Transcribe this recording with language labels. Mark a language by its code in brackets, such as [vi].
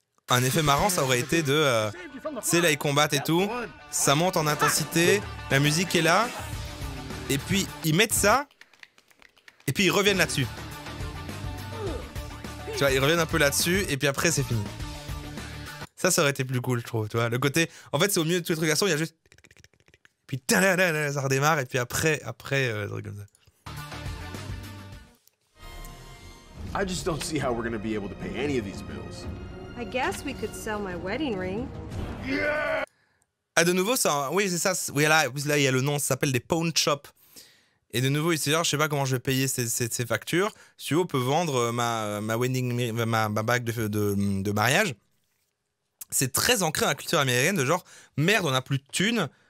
[fr] Un effet marrant, ça aurait été de, tu sais, là ils combattent et tout, ça monte en intensité, la musique est là, et puis ils mettent ça, et puis ils reviennent là-dessus. Tu vois, ils reviennent un peu là-dessus, et puis après c'est fini. Ça aurait été plus cool, je trouve, tu vois. Le côté, en fait c'est au milieu de tous les trucs d'action, il y a juste... Puis ça redémarre et puis après truc comme ça. [en] I just don't see how we're gonna be able to pay any of these bills. I guess we could sell my wedding ring. [fr] Ah, de nouveau, ça, oui, c'est ça. Oui, là, il y a le nom, ça s'appelle des pawn shops. Et de nouveau, ici, je sais pas comment je vais payer ces factures. Si tu veux, on peut vendre ma bague de mariage. C'est très ancré dans la culture américaine de genre, merde, on n'a plus de thunes.